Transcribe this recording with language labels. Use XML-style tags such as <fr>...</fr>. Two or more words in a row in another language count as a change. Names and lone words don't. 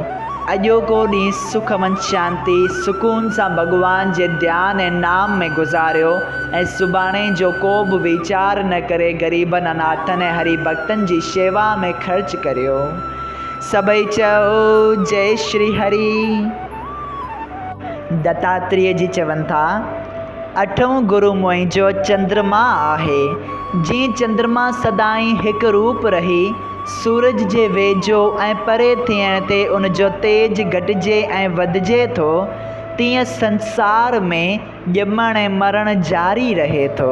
<sd>अॼोको ॾींहुं सुख मन शांति सुकून सां भॻवान जे ध्यान ऐं नाम में गुज़ारियो, ऐं सुभाणे जो को बि वीचार न करे ग़रीबनि अनाथनि ऐं हरि भक्तनि जी शेवा में ख़र्च करियो। सभई चओ जय श्री हरि। दत्तात्रेय जी चवनि था, 8 गुरु मुंहिंजो चंद्रमा आहे। जीअं चंद्रमा सदाईं हिकु रूप रही सूरज जे वेझो ऐं परे थियण ते उन जो तेज घटिजे ऐं वधिजे थो, तीअं संसार में ॼमण ऐं मरण जारी रहे थो।</sd>